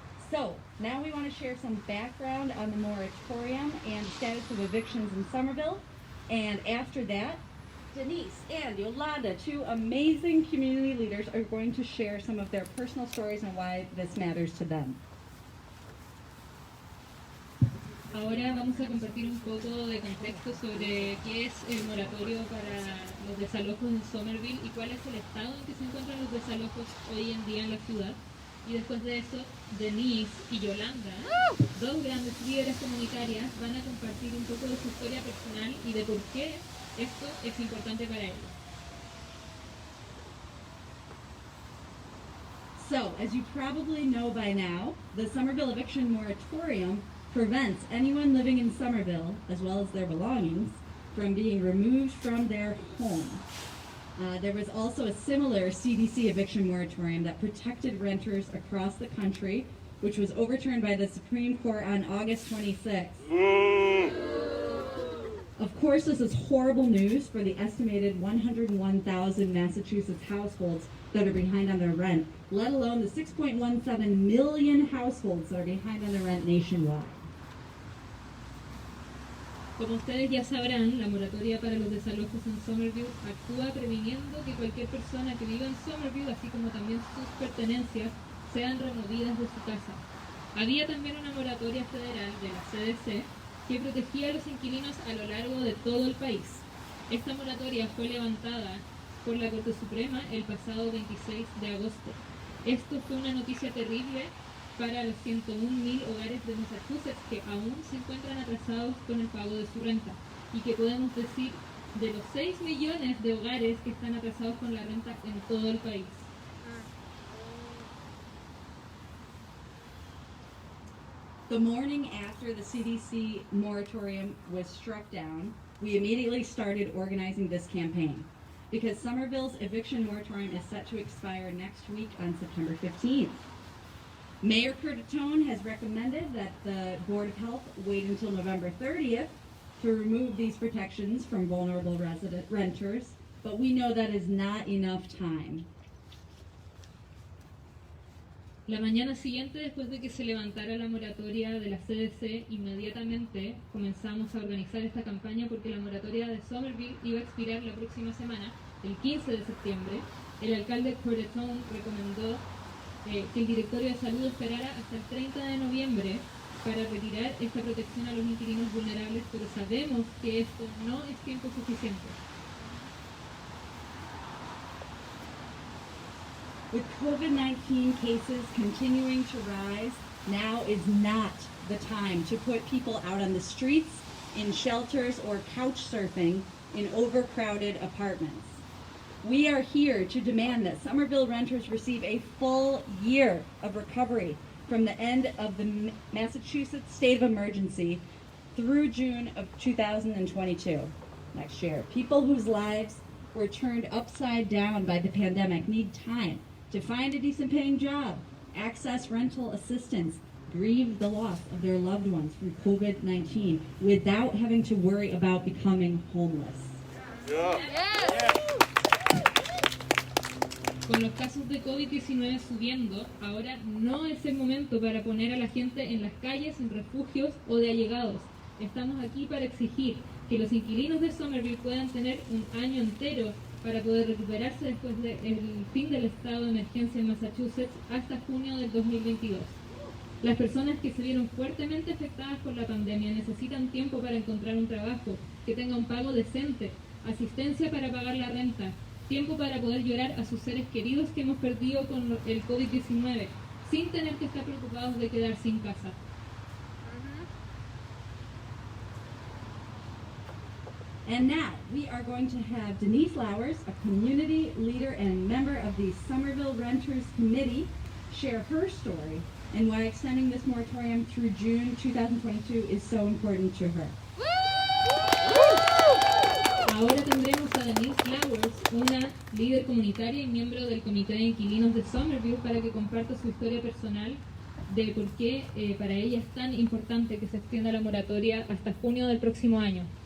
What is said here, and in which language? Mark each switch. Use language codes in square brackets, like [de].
[en] So, now we want to share some background on the moratorium and status of evictions in Somerville. And after that, Denise and Yolanda, two amazing community leaders, are going to share some of their personal stories and why this matters to them. [es] Ahora vamos a compartir un poco de contexto sobre qué es el moratorio para los desalojos en Somerville y cuál es el estado en que se encuentran los desalojos hoy en día en la ciudad. Y después de eso, Denise y Yolanda, dos grandes líderes comunitarias, van a compartir un poco de su historia personal y de por qué esto es importante para ellos. [en] So, as you probably know by now, the Somerville Eviction Moratorium prevents anyone living in Somerville, as well as their belongings, from being removed from their home. There was also a similar CDC eviction moratorium that protected renters across the country, which was overturned by the Supreme Court on August 26th. Of course, this is horrible news for the estimated 101,000 Massachusetts households that are behind on their rent, let alone the 6.17 million households that are behind on their rent nationwide. [es] Como ustedes ya sabrán, la moratoria para los desalojos en Somerville actúa previniendo que cualquier persona que viva en Somerville, así como también sus pertenencias, sean removidas de su casa. Había también una moratoria federal de la CDC que protegía a los inquilinos a lo largo de todo el país. Esta moratoria fue levantada por la Corte Suprema el pasado 26 de agosto. Esto fue una noticia terrible para los 101.000 hogares de Massachusetts que aún se encuentran atrasados con el pago de su renta y que podemos decir de los 6 millones de hogares que están atrasados con la renta en todo el país. [en] The morning after the CDC moratorium was struck down, we immediately started organizing this campaign because Somerville's eviction moratorium is set to expire next week on September 15th. Mayor Curtatone has recommended that the Board of Health wait until November 30th to remove these protections from vulnerable renters, but we know that is not enough time. [es] La mañana siguiente, después de que se levantara la moratoria de la CDC, inmediatamente comenzamos a organizar esta campaña porque la moratoria de Somerville iba a expirar la próxima semana, el 15 de septiembre. El alcalde Curtatone recomendó que el directorio de salud esperara hasta el 30 de noviembre para retirar esta protección a los inquilinos vulnerables, pero sabemos que esto no es tiempo suficiente. [en] With COVID-19 cases continuing to rise, now is not the time to put people out on the streets, in shelters, or couch surfing in overcrowded apartments. We are here to demand that Somerville renters receive a full year of recovery from the end of the Massachusetts state of emergency through June of 2022, next year. People whose lives were turned upside down by the pandemic need time to find a decent paying job, access rental assistance, grieve the loss of their loved ones from COVID-19 without having to worry about becoming homeless. [es] Con los casos de COVID-19 subiendo, ahora no es el momento para poner a la gente en las calles, en refugios o de allegados. Estamos aquí para exigir que los inquilinos de Somerville puedan tener un año entero para poder recuperarse después del fin del estado de emergencia en Massachusetts hasta junio del 2022. Las personas que se vieron fuertemente afectadas por la pandemia necesitan tiempo para encontrar un trabajo que tenga un pago decente, asistencia para pagar la renta, tiempo para poder llorar a sus seres queridos que hemos perdido con el COVID-19, sin tener que estar preocupados de quedar sin casa. [en] And now we are going to have Denise Lowers, a community leader and member of the Somerville Renters Committee, share her story and why extending this moratorium through June 2022 is so important to her. [es] Ahora tendremos a Denise Lowers, una líder comunitaria y miembro del Comité de Inquilinos de Somerville, para que comparta su historia personal de por qué para ella es tan importante que se extienda la moratoria hasta junio del próximo año.